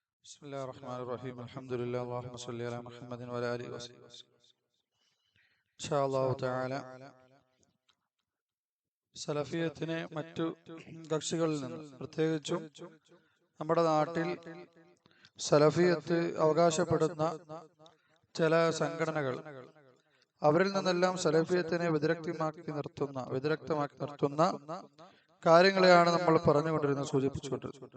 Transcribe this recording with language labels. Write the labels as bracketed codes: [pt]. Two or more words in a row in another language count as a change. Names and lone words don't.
[ar] بسم الله الرحمن الرحيم الحمد لله اللهم صل على محمد وعلى آله وصحبه إن شاء الله تعالى [ml] സലഫിയത്തിനെ മറ്റു കക്ഷികളിൽ നിന്ന് പ്രത്യേകിച്ചും നമ്മുടെ നാട്ടിൽ സലഫിയത്ത് അവകാശപ്പെടുന്ന ചില സംഘടനകൾ അവരിൽ നിന്നെല്ലാം സലഫിയത്തിനെ വിദഗ്ധമാക്കി നിർത്തുന്ന കാര്യങ്ങളെയാണ് നമ്മൾ പറഞ്ഞുകൊണ്ടിരുന്നത്, സൂചിപ്പിച്ചുകൊണ്ടിരുന്നത്.